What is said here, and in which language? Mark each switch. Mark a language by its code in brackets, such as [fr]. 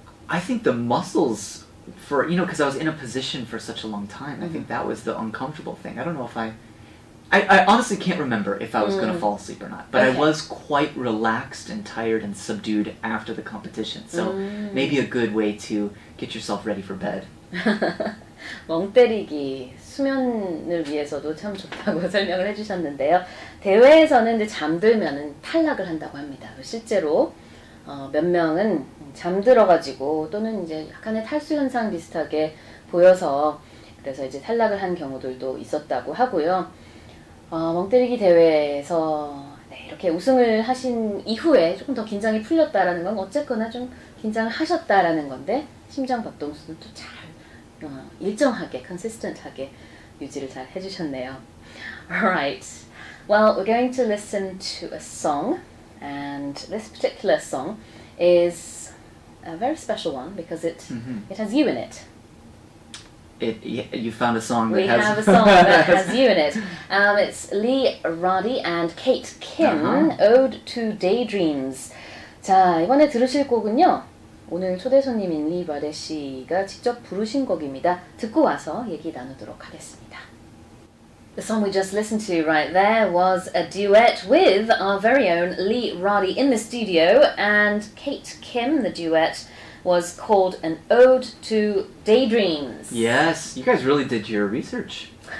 [en] I think the muscles for because I was in a position for such a long time. I think that was the uncomfortable thing. I don't know if I I honestly can't remember if I was going to fall asleep or not, but Okay. I was quite relaxed and tired and subdued after the competition. So maybe a good way to get yourself ready for bed. [ko] 멍때리기 수면을 위해서도 참 좋다고 설명을 해주셨는데요. 대회에서는 이제 잠들면은 탈락을 한다고 합니다. 실제로 몇 명은 잠들어가지고 또는 이제 약간의 탈수 현상 비슷하게 보여서 그래서 이제 탈락을 한 경우들도 있었다고 하고요. 멍때리기 대회에서 네, 이렇게 우승을 하신 이후에 조금 더 긴장이 풀렸다라는 건 어쨌거나 좀 긴장을 하셨다라는 건데 심장 박동수는 또 잘 일정하게, consistent하게 유지를 잘 해주셨네요. [en] Alright, well, we're going to listen to a song, and this particular song is a very special one because it has you in it. You found a song that We has... have a song that has you in it. It's Lee Radde and Kate Kim, Ode to Daydreams. [ko] 자, 이번에 들으실 곡은요. 오늘 초대 손님인 리 라데 씨가 직접 부르신 곡입니다. 듣고 와서 얘기 나누도록 하겠습니다. [en] The song we just listened to right there was a duet with our very own Lee Radde in the studio, and Kate Kim. The duet was called An Ode to Daydreams. Yes, you guys really did your research.